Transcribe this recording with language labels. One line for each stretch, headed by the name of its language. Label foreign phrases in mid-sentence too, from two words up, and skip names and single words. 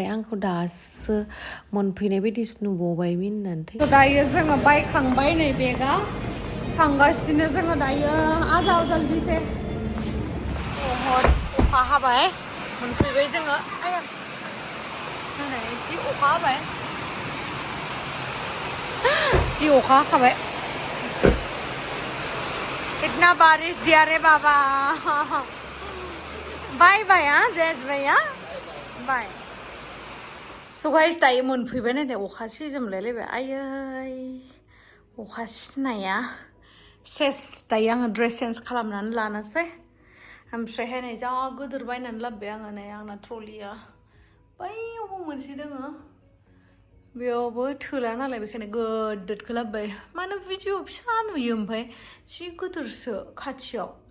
Bodo: आंखौ दासो मोनफैनाय बायदिसो नुबावबाय मिनिनानै दायो जोङो बायखांबाय नै बेगा थांगासिनो जोङो दायो आजाव
Hindi: जल्दी से बहुत
Bodo: अखा हाबाय मोनफैबाय जोङो जि अखा हाबाय जि अखा हाखाबाय
Hindi: इतना बारिश दिया रे बाबा
English: bye bye
Bodo: जेज भैया बाय स' गाइस दायो मोनफैबाय नाथाय अखा सिजोमलायलायबाय आयै अखा सिनाया सेस दायो आङो
English: dress change
Bodo: खालामनानै लानोसै ओमफ्रायहाय नै जा गोदोर बायनानै लाबोबाय आङो नै आंना ट्रलिया बैयावबो मोनसे दोङो बेयावबो थोला नालाय बेखायनो गोदोरखौ लाबोबाय मानो भिडिअ फिसा नुयो ओमफ्राय जि गोदोरसो खाथियाव